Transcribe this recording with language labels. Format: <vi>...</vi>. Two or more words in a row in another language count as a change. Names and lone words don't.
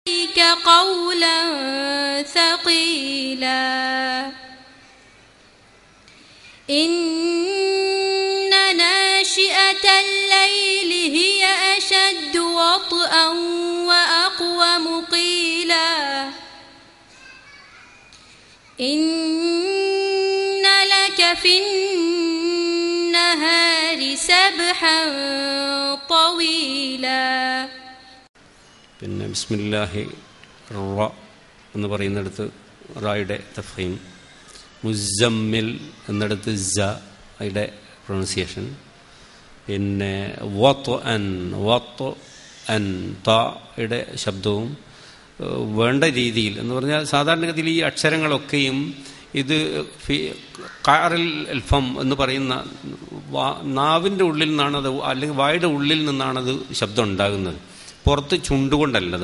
<ar>قولا ثقيلا إن ناشئة الليل هي أشد وطئا وأقوم قيلا إن لك في النهار سبحا طويلا.</ar> <ml>പിന്നെ</ml> <ar>بسم الله ر</ar> <ml>എന്ന് പറയുന്നിടത്ത് റായുടെ തഫ്ഹീം, മുസമ്മിൽ എന്നിടത്ത് സയുടെ പ്രൊണൗൺസിയേഷൻ, പിന്നെ വത്ത് അൻ തയുടെ ശബ്ദവും വേണ്ട രീതിയിൽ എന്ന് പറഞ്ഞാൽ സാധാരണഗതിയിൽ ഈ അക്ഷരങ്ങളൊക്കെയും ഇത്</ml> <ar>قعر الفم</ar> <ml>എന്ന് പറയുന്ന നാവിൻ്റെ ഉള്ളിൽ നിന്നാണത്, അല്ലെങ്കിൽ വായുടെ ഉള്ളിൽ നിന്നാണത് ശബ്ദം ഉണ്ടാകുന്നത്, പുറത്ത് ചുണ്ടുകൊണ്ടല്ലത്.</ml>